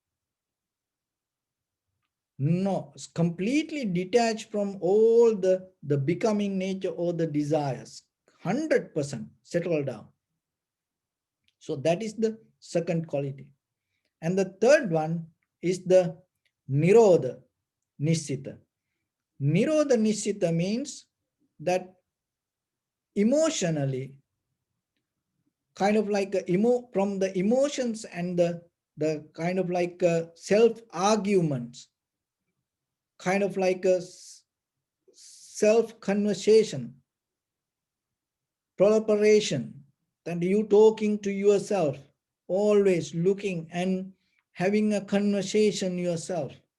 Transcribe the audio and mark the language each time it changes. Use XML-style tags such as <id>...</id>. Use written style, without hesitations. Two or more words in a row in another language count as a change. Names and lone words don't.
<en>No, it's completely detached from all the becoming nature or the desires. 100% settle down. So that is the second quality. And the third one is the</en> <pi>nirodha nishita. Nirodha Nishchita</pi> <en>means that emotionally, kind of like from the emotions and the kind of like self arguments, kind of like a self conversation, preparation, that you talking to yourself, always looking and having a conversation yourself.</en>